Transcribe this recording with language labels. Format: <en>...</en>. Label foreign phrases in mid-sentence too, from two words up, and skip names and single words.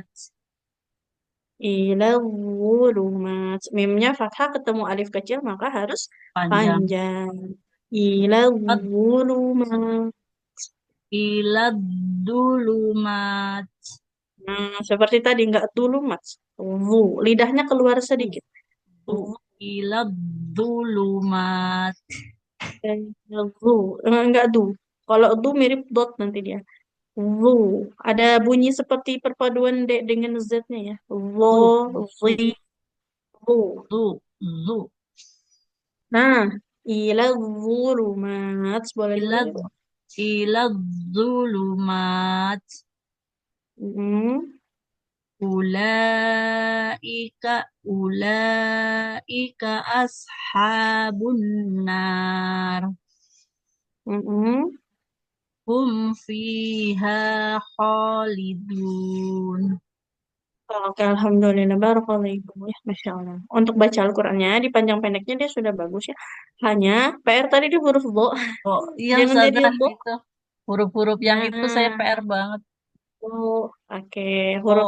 <ar>إلى الظلمات.</ar> <id>Mimnya fathah ketemu alif kecil, maka harus Panjang. panjang. Ila Ad-</id> <ar>zulumat. إلى الظلمات.</ar> <id>Nah, seperti tadi nggak dulu mas. Lidahnya keluar sedikit.</id> <ar>دُ إلى الظلمات. Eh, Zu.</ar> <id>Enggak du. Kalau du mirip dot nanti dia. Zu. Ada bunyi seperti perpaduan D dengan Z-nya ya. Zo, Du, du, zi, zu. du, zu. Nah,</id> <ar>إلى الظلمات.</ar> <id>Boleh</id> <ar>Ilad</ar> <id>diulangi, Bu?</id> <ar>إلى الظلمات. Mm-mm. أولئك أصحاب النار. Mm-mm. هم فيها خالدون.</ar> <id>Oke, Alhamdulillah. Barakallahu Ibu ya.</id> <ar>ما شاء الله.</ar> <id>Untuk baca Al-Qurannya, di panjang pendeknya dia sudah bagus ya. Hanya PR tadi di huruf bo. Oh iya Jangan jadi Ustazah bo. itu. Huruf-huruf yang itu saya Nah, PR banget. oh, oke. Huruf</id>